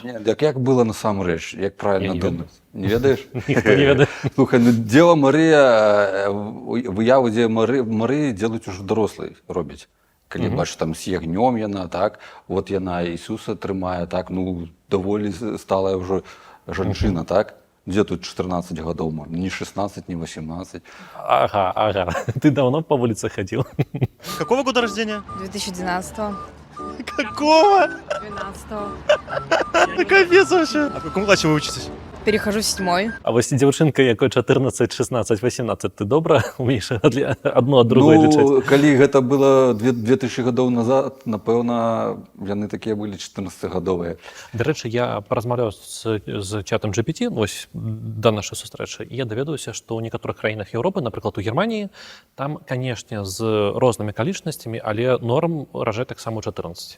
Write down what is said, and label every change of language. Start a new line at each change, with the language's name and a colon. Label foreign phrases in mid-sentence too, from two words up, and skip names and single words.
Belarusian: Не, так як было насамрэч, як правильно думаць? Не ведаеш? Ніхто не ведае. Слухай, Дзева Марыя, выяву Дзевы Марыі делаюць ужо дарослай робяць. Калі бачыш, там з ягнём яна, так, вот яна Ісуса трымае, так, даволі сталая ўжо жанчына, так?
Russian: Где тут 14 годов? Не 16, не 18. Ага. Ты давно по улице ходил? Какого года рождения? 2012-го. Какого? 12-го. Да капец вообще. А в каком классе вы учитесь? Перехожу в 7-й.
Belarusian: А вось дзяўчынка, якой 14, 16, 18, ты добра умееш адну ад другой лічыць? Калі гэта было 2000 гадоў назад, напэўна, яны такія былі 14-гадовыя. Дарэчы, я паразмаўляў з чатам GPT, вось да нашай сустрэчы, і я даведаюся, што ў некаторых краінах Еўропы, напрыклад, у Германіі, там, канешне, з рознымі акалічнасцямі, але норм ражаць таксама ў 14.